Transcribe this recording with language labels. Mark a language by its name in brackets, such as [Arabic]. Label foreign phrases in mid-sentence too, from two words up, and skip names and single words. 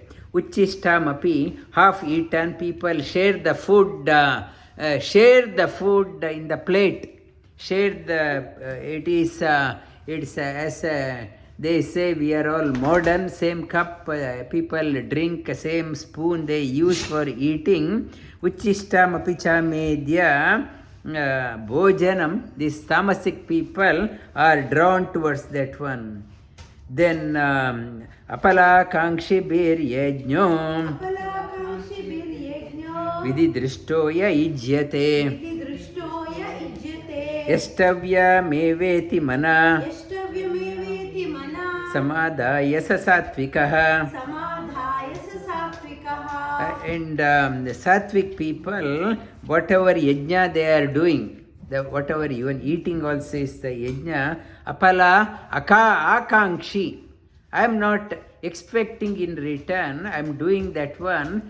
[Sanskrit] उच्छिष्टम् अपि, [English] half eaten. People share the food in the plate. Share the. It's as they say, we are all modern. Same cup people drink, same spoon they use for eating. [Sanskrit] उच्छिष्टम् अपि चामेध्यं. Bhojanam, [English] these tamasic people are drawn towards that one. [Sanskrit] Then अफला काङ्क्षिभिर् यज्ञो अफलाकाङ्क्षिभिर्यज्ञो. विधिदृष्टो य इज्यते विधिदृष्टो य इज्यते. यष्टव्यमेवेति मनः यष्टव्यमेवेति मनः. समाधाय स सात्त्विकः. समाधाय स सात्त्विकः. [English] And the sattvic people, whatever yajna they are doing, whatever even eating also is the yajna, [Sanskrit] अफलाकाङ्क्षी. [English] I am not expecting in return. I am doing that one.